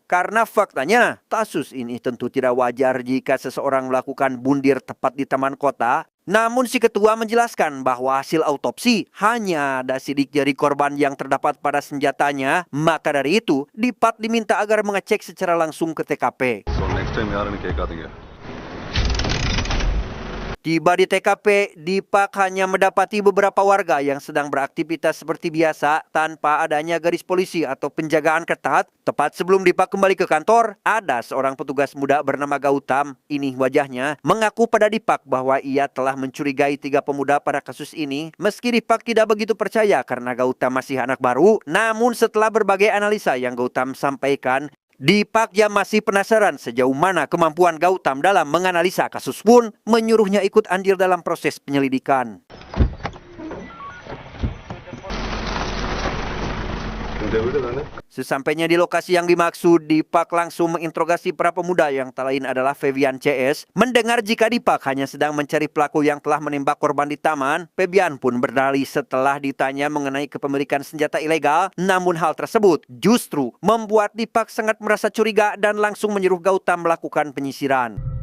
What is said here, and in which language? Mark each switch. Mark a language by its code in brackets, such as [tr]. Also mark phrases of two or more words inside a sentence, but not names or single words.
[id] Karena faktanya, kasus ini tentu tidak wajar jika seseorang melakukan bundir tepat di taman kota. Namun si ketua menjelaskan bahwa hasil autopsi hanya ada sidik jari korban yang terdapat pada senjatanya. Maka dari itu, Dipak diminta agar mengecek secara langsung ke TKP. [en] So next time [ta] யாருன்னு கேட்காதீங்க. [id] Tiba di TKP, Dipak hanya mendapati beberapa warga yang sedang beraktivitas seperti biasa tanpa adanya garis polisi atau penjagaan ketat. Tepat sebelum Dipak kembali ke kantor, ada seorang petugas muda bernama Gautam. Ini wajahnya mengaku pada Dipak bahwa ia telah mencurigai 3 pemuda pada kasus ini. Meski Dipak tidak begitu percaya karena Gautam masih anak baru, namun setelah berbagai analisa yang Gautam sampaikan, Dipak yang masih penasaran sejauh mana kemampuan Gautam dalam menganalisa kasus pun menyuruhnya ikut andil dalam proses penyelidikan. [ta] இந்த வீடு தானே? [id] Sesampainya di lokasi yang dimaksud, Dipak langsung menginterogasi para pemuda yang tak lain adalah Febian CS. Mendengar jika Dipak hanya sedang mencari pelaku yang telah menembak korban di taman, Febian pun berdalih setelah ditanya mengenai kepemilikan senjata ilegal. Namun hal tersebut justru membuat Dipak sangat merasa curiga dan langsung menyuruh Gautam melakukan penyisiran.